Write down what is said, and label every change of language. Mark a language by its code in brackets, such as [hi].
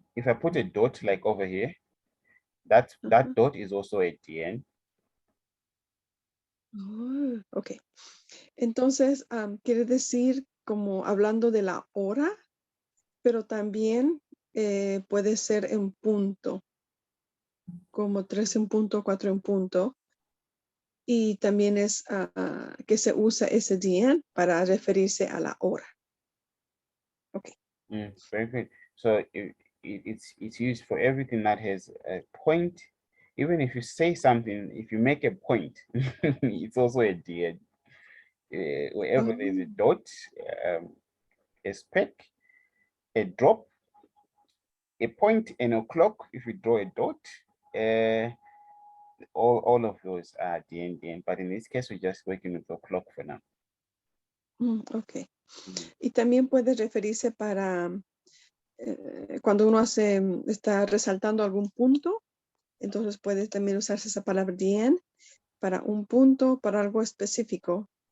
[en] if I put a dot like over here, that dot is also a Dien. Oh, ok. [es] Entonces, quiere decir como hablando de la hora, pero también puede ser en punto, como 3 en punto, 4 en punto. Y también es que se usa ese día para referirse a la hora. Ok. [en] Very good. So it's used for everything that has a point. even if you say something, if you make a point, it's also a DN. Wherever there's a dot, a speck, a drop, a point, and a clock, if you draw a dot, all of those are DN, but in this case, we're just working with the clock for now. Ok. [es] Y también puede referirse para cuando uno está resaltando algún punto, entonces puede también usarse esa palabra DN para un punto, para algo específico.